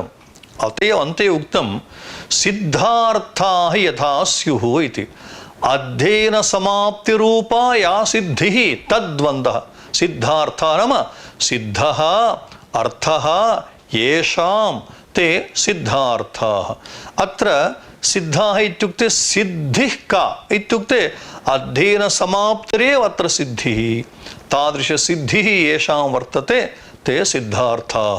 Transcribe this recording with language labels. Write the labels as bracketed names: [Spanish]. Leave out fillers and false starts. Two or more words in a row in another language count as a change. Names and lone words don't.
[Sanskrit] అంతే ఉక్తం సిద్ధార్థాః యథా స్యుః ఇతి. అధ్యయన సమాప్తి రూపా యా సిద్ధిః తద్వందః. సిద్ధార్థ నామ సిద్ధః అర్థః येषां ते सिद्धार्थाः. अत्र सिद्धाः इत्युक्ते सिद्धिः का इत्युक्ते अध्ययनसमाप्तिरेव अत्र सिद्धिः. तादृशसिद्धिः येषां वर्तते ते सिद्धार्थाः.